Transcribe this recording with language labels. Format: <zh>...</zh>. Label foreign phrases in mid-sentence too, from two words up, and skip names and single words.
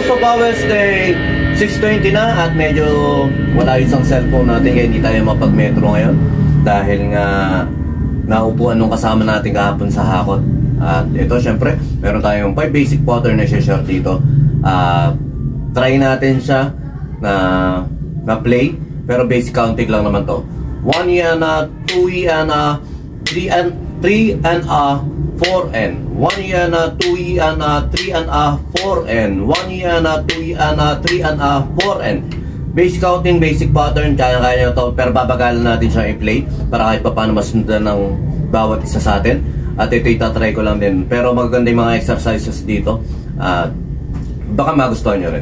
<tl>Wednesday 6:20 na at medyo wala isang cellphone natin kaya hindi tayo mapag-metro ngayon dahil nga naupuan nung kasama natin kahapon sa hakot. At ito syempre meron tayong 5</tl> <en>basic pattern</en> <tl>na share dito. Try natin siya na play pero</tl> <en>basic counting</en> <tl>lang naman to.</tl> <en>1 yana, 2 yana, 3 and 4 and 1 yana, 2 yana, 3 and 4 and 1 yana, 2 yana, 3 and 4 and basic counting, basic pattern,</en> <tl>kaya-kaya nyo to pero babagalan natin siya i-play para kahit pa paano masundan ng bawat isa sa atin. At ito itatry ko lang din pero magaganda yung mga exercises dito at baka magustuhan nyo rin.</tl>